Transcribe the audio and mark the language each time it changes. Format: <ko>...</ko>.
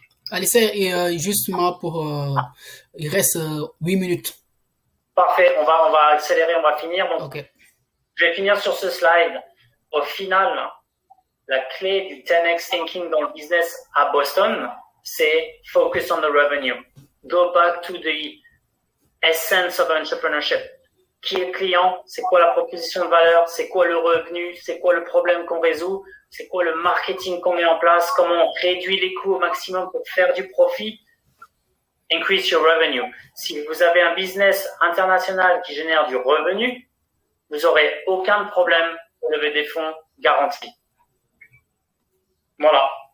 <fr>Alistair, et justement pour... il reste 8 minutes. Parfait, on va accélérer, on va finir. Donc,</fr> <en>okay.</en> <fr>Je vais finir sur ce slide. Au final, la clé du 10x thinking dans le business à Boston, c'est</fr> <en>focus on the revenue. Go back to the essence of entrepreneurship.</en> <fr>Qui est le client? C'est quoi la proposition de valeur? C'est quoi le revenu? C'est quoi le problème qu'on résout? C'est quoi le marketing qu'on met en place? Comment on réduit les coûts au maximum pour faire du profit?</fr> <en>Increase your revenue.</en> <fr>Si vous avez un business international qui génère du revenu, vous n'aurez aucun problème pour lever des fonds garantis. Voilà.</fr>